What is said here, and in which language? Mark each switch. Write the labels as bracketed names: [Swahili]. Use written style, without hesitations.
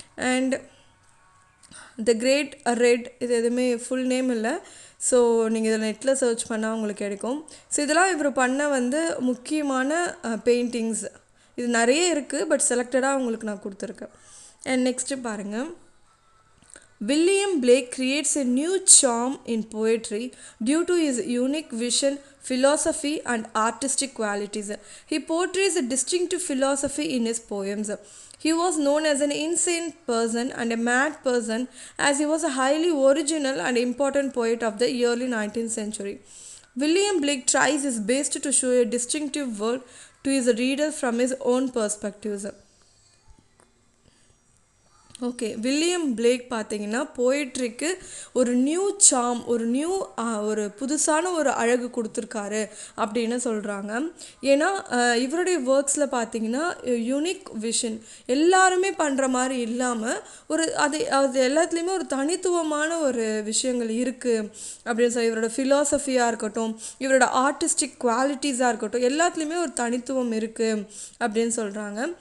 [Tamil] And the great red, இது எதுவுமே full name இல்லை, ஸோ நீங்கள் இதில் நெட்டில் சர்ச் பண்ணால் உங்களுக்கு கிடைக்கும். ஸோ இதெல்லாம் இவர் பண்ண வந்து முக்கியமான பெயிண்டிங்ஸ். இது நிறைய இருக்குது, பட் செலக்டடாக உங்களுக்கு நான் கொடுத்துருக்கேன். [English] and next [Tamil] பாருங்கள். [English] William Blake creates a new charm in poetry due to his unique vision, philosophy and artistic qualities. He portrays a distinctive philosophy in his poems. He was known as an insane person and a mad person, as he was a highly original and important poet of the early 19th century. William Blake tries his best to show a distinctive world to his readers from his own perspectives. [Tamil] Okay, William Blake பார்த்தீங்கன்னா போயிட்ரிக்கு ஒரு new சாம், ஒரு புதுசான ஒரு அழகு கொடுத்துருக்காரு அப்படின்னு சொல்கிறாங்க. ஏன்னா இவருடைய ஒர்க்ஸில் பார்த்தீங்கன்னா [English] unique vision, [Tamil] எல்லாருமே பண்ணுற மாதிரி இல்லாமல் அது எல்லாத்துலேயுமே ஒரு தனித்துவமான ஒரு விஷயங்கள் இருக்குது அப்படின்னு சொல்லி, இவரோட ஃபிலாசபியாக இருக்கட்டும், இவரோட ஆர்டிஸ்டிக் குவாலிட்டிஸாக இருக்கட்டும், எல்லாத்துலேயுமே ஒரு தனித்துவம் இருக்குது அப்படின்னு சொல்கிறாங்க.